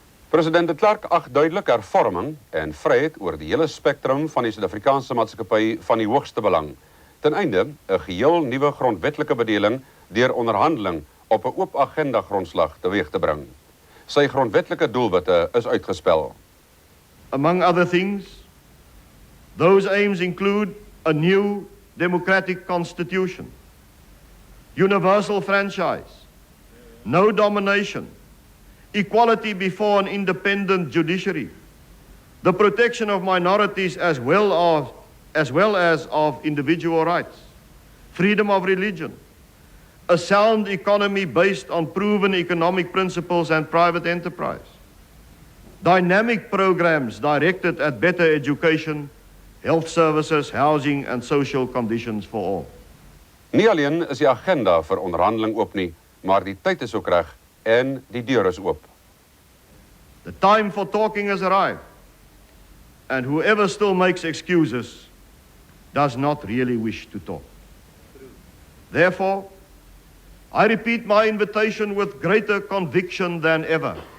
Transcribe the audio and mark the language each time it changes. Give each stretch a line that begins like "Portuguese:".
Afrikaans: President De Klerk ag duidelik hervorming en vryheid oor die hele spektrum van die Suid-Afrikaanse maatskappy van die hoogste belang, ten einde 'n geheel nuwe grondwetlike bedeling deur onderhandeling op 'n oop agenda grondslag teweeg te bring. Sy grondwetlike doelwitte is uitgespel.
English: Among other things, those aims include a new democratic constitution, universal franchise, no domination, equality before an independent judiciary, the protection of minorities as well as of individual rights, freedom of religion, a sound economy based on proven economic principles and private enterprise, dynamic programs directed at better education, health services, housing and social conditions for all.
Afrikaans: Nie alleen is die agenda vir onderhandeling oop nie, maar die tyd is ook reg en die deur is oop.
English: The time for talking has arrived, and whoever still makes excuses does not really wish to talk. Therefore, I repeat my invitation with greater conviction than ever.